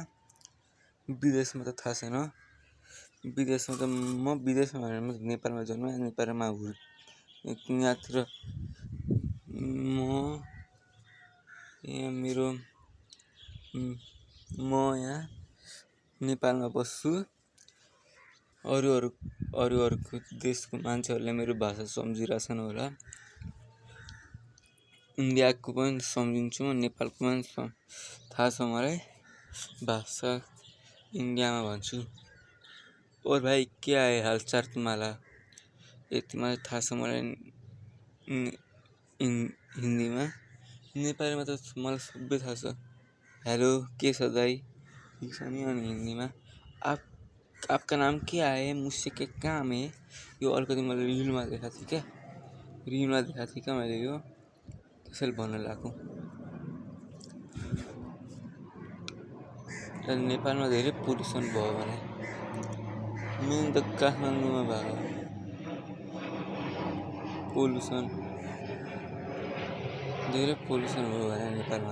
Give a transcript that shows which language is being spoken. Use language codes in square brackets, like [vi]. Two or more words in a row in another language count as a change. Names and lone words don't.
[ne] विदेशमा त थाहा छैन, विदेशमा त म विदेशमा भनेर म नेपालमा जन्मेँ, नेपालमा यहाँतिर म यहाँ नेपालमा बस्छु। अरूको देशको मान्छेहरूले मेरो भाषा सम्झिरहेछन् होला। इन्डियाको पनि सम्झिन्छु म, नेपालको पनि थाहा छ मलाई भाषा, इंडिया में भन्छु। [hi] और भाई क्या है हालचाल तुम्हारा, [ne] यति मात्रै थाहा छ मलाई हिंदी में। [hi] नेपाली में तो [ne] मलाई सबै थाहा छ। हेलो के छ दाइ, अनि [hi] हिंदी में आपका नाम क्या है, मुझसे क्या काम है। [ne] यो अलिकति मैले रिलमा देखाएको थिएँ क्या, मैले यो त्यसैले भन्न लाग्यो। नेपालमा धेरै पोल्युसन भयो भने मेन त काठमाडौँमा भयो पोल्युसन, धेरै पोल्युसन भयो भने नेपालमा।